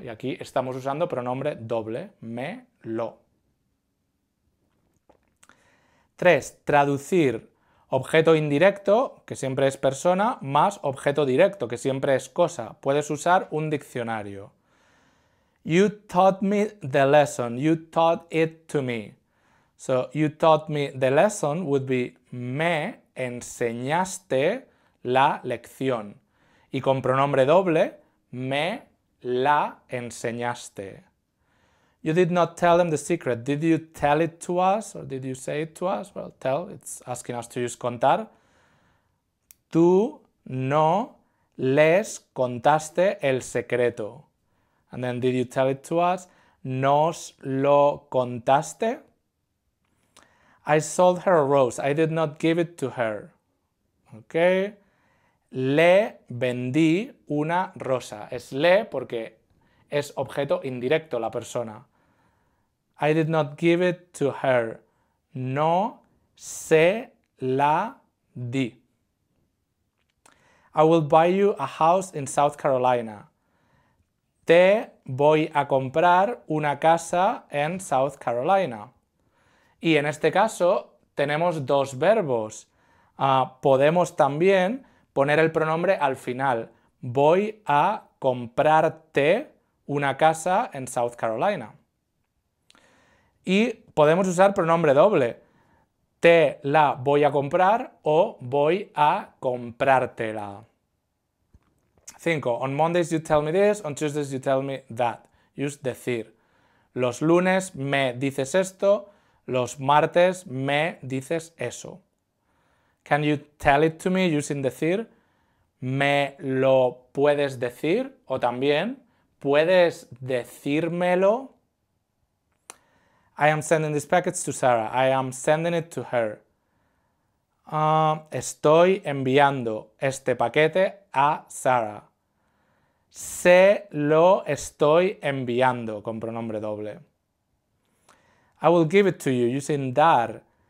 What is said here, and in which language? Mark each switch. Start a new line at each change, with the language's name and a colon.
Spanish: Y aquí estamos usando pronombre doble. Me, lo. 3. Traducir objeto indirecto, que siempre es persona, más objeto directo, que siempre es cosa. Puedes usar un diccionario.
English: You taught me the lesson. You taught it to me. So, you taught me the lesson would be
Spanish: me enseñaste la lección. Y con pronombre doble, me la enseñaste.
English: You did not tell them the secret. Did you tell it to us or did you say it to us? Well, tell, it's asking us to use contar.
Spanish: Tú no les contaste el secreto.
English: And then did you tell it to us?
Spanish: ¿Nos lo contaste?
English: I sold her a rose. I did not give it to her. Okay.
Spanish: Le vendí una rosa. Es le porque es objeto indirecto la persona.
English: I did not give it to her.
Spanish: No se la di.
English: I will buy you a house in South Carolina.
Spanish: Te voy a comprar una casa en South Carolina. Y en este caso tenemos dos verbos. Podemos también poner el pronombre al final. Voy a comprarte una casa en South Carolina. Y podemos usar pronombre doble. Te la voy a comprar o voy a comprártela. 5.
English: On Mondays you tell me this, on Tuesdays you tell me that. Use decir.
Spanish: Los lunes me dices esto, los martes me dices eso.
English: Can you tell it to me using decir?
Spanish: ¿Me lo puedes decir? O también, ¿puedes decírmelo?
English: I am sending these packets to Sarah. I am sending it to her.
Spanish: Estoy enviando este paquete a Sarah. Se lo estoy enviando con pronombre doble.
English: I will give it to you using dar.